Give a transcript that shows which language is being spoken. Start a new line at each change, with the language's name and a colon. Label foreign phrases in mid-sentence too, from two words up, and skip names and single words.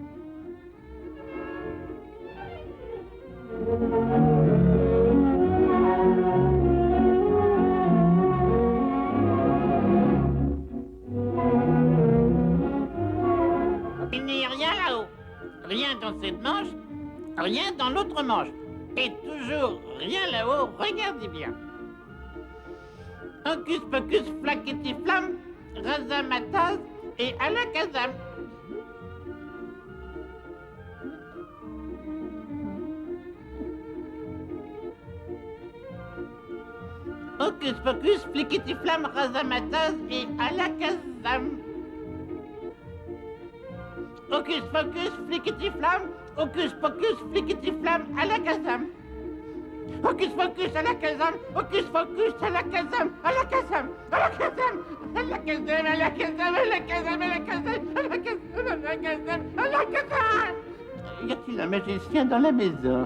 French: Il n'y a rien là-haut. Rien dans cette manche, rien dans l'autre manche. Et toujours rien là-haut, regardez bien. Hocus pocus, flaquetti flamme, razamataz et alakazam. Hocus pocus, fliquetti flamme, razamataz et alakazam. Hocus pocus, fliquetti flamme, hocus pocus, fliquetti flamme, alakazam. Hocus Pocus à la Kazam, Hocus Pocus à la Kazam, à la Kazam, à la Kazam, à la Kazam, à la Kazam, à la Kazam, à la Kazam, à la Kazam, à la Kazam, à la Kazam. Y a-t-il un magicien dans la maison?